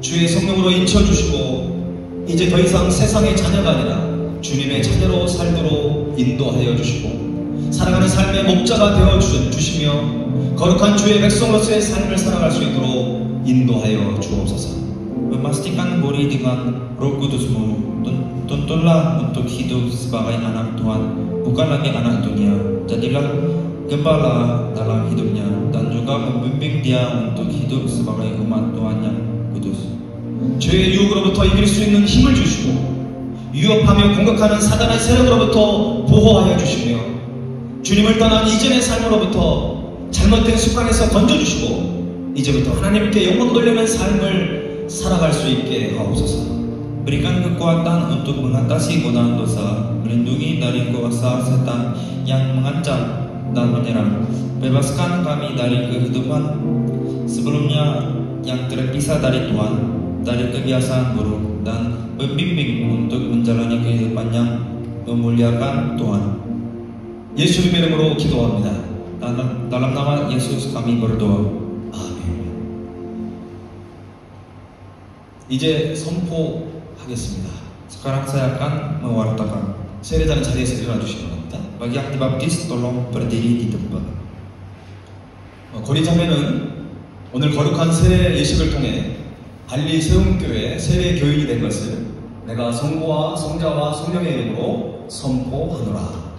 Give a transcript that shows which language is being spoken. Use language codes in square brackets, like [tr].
[ko] 주의 성령으로 인쳐주시고 이제 더 이상 세상의 자녀가 아니라 주님의 자녀로 살도록 인도하여 주시고 살아가는 삶의 목자가 되어 주시며 거룩한 주의 백성으로서의 삶을 살아갈 수 있도록 인도하여 주옵소서. [id] Memastikan murid dengan Roh Kudusmu, tuntunlah untuk hidup sebagai anak Tuhan, bukan lagi anak dunia. Jadilah gembala dalam hidupnya dan juga membimbing dia untuk hidup sebagai umat Tuhan yang kudus. [ko] 죄의 유혹으로부터 이길 수 있는 힘을 주시고 위협하며 공격하는 사단의 세력으로부터 보호하여 주시며 주님을 떠난 이전의 삶으로부터 잘못된 습관에서 건져주시고 이제부터 하나님께 영광 돌리는 삶을 살아갈 수 있게 하옵소서. [id] Berikan kekuatan untuk mengatasi godaan dosa, melindungi dari kuasa setan yang mengancam dan menyerang. Bebaskan kami dari kehidupan sebelumnya yang terpisah dari Tuhan, dari kebiasaan buruk, dan membimbing untuk menjalani kehidupan yang memuliakan Tuhan. [ko] 예수님의 이름으로 기도합니다. [id] Dalam nama Yesus kami berdoa. [ko] 아멘. 이제 선포하겠습니다. [id] Sekarang saya akan mewartakan. [ko] 세례자는 자리에서 일어나 주시기 바랍니다. [id] Bagi yang dibaptis, tolong berdiri di tempat. [ko] 고리자매는 오늘 거룩한 세례 예식을 통해 발리 세움교회 세례 교인이 된 것을 내가 성부와 성자와 성령의 이름으로 선포하노라.